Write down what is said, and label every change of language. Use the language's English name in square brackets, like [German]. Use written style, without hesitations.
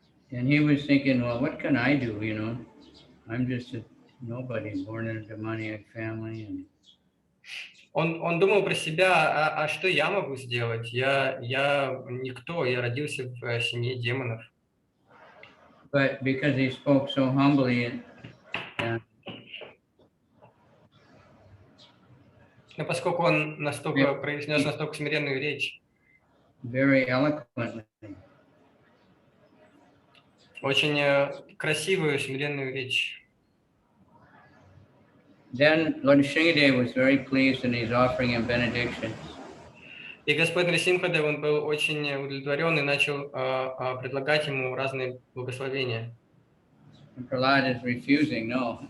[English] And he was thinking, well, what can I do, you know? I'm just a nobody, born in a demoniac family. And... [Russian] Он думал про себя, а что я могу сделать? Я никто, я родился в семье демонов. [English] But because he spoke so humbly [Russian] Но поскольку он произнес настолько смиренную речь, [English] very eloquently, [Russian] очень красивую смиренную речь, [English] then Lord Nrsimhadev was very pleased and he's offering him benedictions. [Russian] и Господь Нрисимха Дев, он был очень удовлетворен и начал предлагать ему разные благословения. [English] And Prahlad is refusing, no.